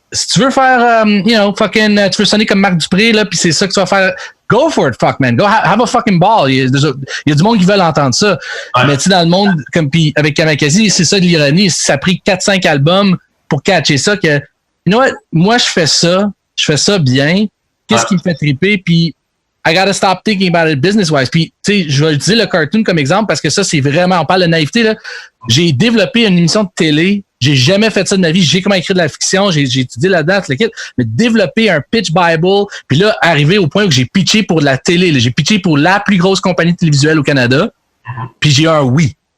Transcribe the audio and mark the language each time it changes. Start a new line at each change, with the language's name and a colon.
French: si tu veux faire, tu veux sonner comme Marc Dupré, là, puis c'est ça que tu vas faire,
English: go for it, fuck, man. Go have a fucking ball.
French: Il y a du monde qui veut entendre ça. Ouais. Mais tu sais, dans le monde, comme puis avec Kamakazi, c'est ça de l'ironie. Ça a pris 4-5 albums pour catcher ça que,
English: you know what,
French: moi, je fais ça bien. Qu'est-ce qui me fait triper?
English: Puis, I gotta stop thinking about it business-wise.
French: Puis, tu sais, je vais utiliser le cartoon comme exemple parce que ça, c'est vraiment, on parle de naïveté, là. J'ai développé une émission de télé. J'ai jamais fait ça de ma vie. J'ai comment écrire de la fiction. J'ai étudié là-dedans, mais développer un pitch Bible, puis là, arriver au point où j'ai pitché pour de la télé. Là. J'ai pitché pour la plus grosse compagnie télévisuelle au Canada. Puis j'ai eu un oui.